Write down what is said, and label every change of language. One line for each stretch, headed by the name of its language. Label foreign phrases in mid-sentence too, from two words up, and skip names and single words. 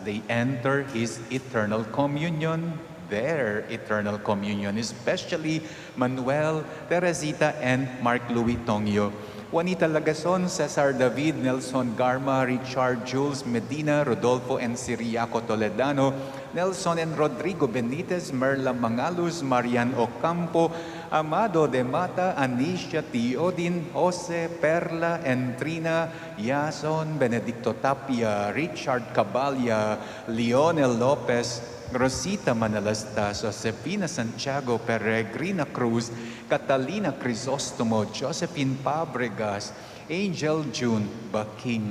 English: they enter His eternal communion, their eternal communion, especially Manuel, Teresita, and Mark Louis Tongyo, Juanita Lagason, Cesar David, Nelson Garma, Richard Jules Medina, Rodolfo and Siriaco Toledano, Nelson and Rodrigo Benitez, Merla Mangalus, Marian Ocampo, Amado de Mata, Anisha Teodin, Jose, Perla, and Trina, Yason, Benedicto Tapia, Richard Cabalya, Leonel Lopez, Rosita Manalastas, Josefina Santiago, Peregrina Cruz, Catalina Crisostomo, Josephine Fabregas, Angel June, Baking